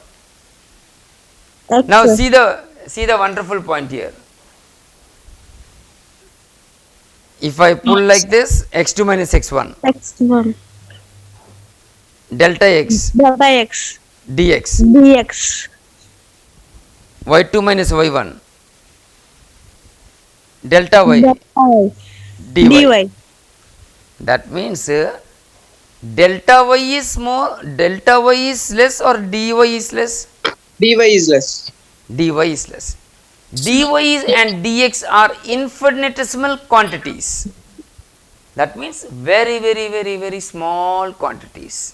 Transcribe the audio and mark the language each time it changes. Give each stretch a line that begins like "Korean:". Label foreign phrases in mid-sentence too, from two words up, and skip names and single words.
English: Now Yes, sir. see the wonderful point here. If I pull like this, x2 minus x1, x1, delta x, delta x, dx, dx. y2 minus y1, delta y, Delta y, dy. dy. That means delta y is more, delta y is less or dy is less? dy is less. Dy is less. Dy and dx are infinitesimal quantities. That means very small quantities.